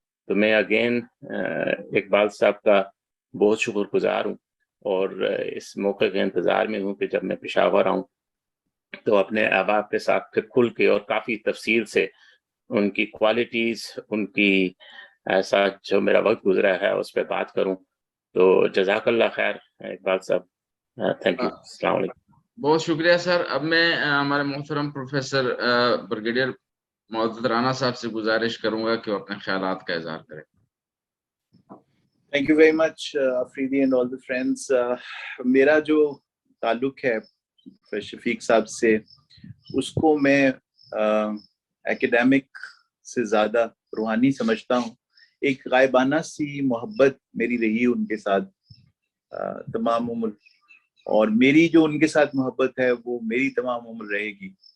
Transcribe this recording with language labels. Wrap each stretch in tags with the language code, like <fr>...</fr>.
<ur>تو میں اگین اقبال صاحب کا بہت شکر گزار ہوں، اور اس موقع کے انتظار میں ہوں کہ جب میں پشاور آؤں تو اپنے احباب کے ساتھ پھر کھل کے اور کافی تفصیل سے ان کی کوالٹیز، ان کی ایسا جو میرا وقت گزرا ہے اس پہ بات کروں. تو جزاک اللہ خیر اقبال صاحب،</ur> <en>thank you,</en> <ur>السلام علیکم. بہت شکریہ سر. اب میں ہمارے محترم پروفیسر بریگیڈیئر معزز رانا صاحب سے گزارش کروں گا کہ وہ اپنے خیالات کا اظہار کریں.</ur> <en>Thank you very much, Afridi and all the friends.</en> <ur>میرا جو تعلق ہے شفیق صاحب سے، اس کو میں ایکیڈیمک سے زیادہ روحانی سمجھتا ہوں. ایک غائبانہ سی محبت میری رہی ان کے ساتھ تمام عمر، اور میری جو ان کے ساتھ محبت ہے وہ میری تمام عمر رہے گی.</ur>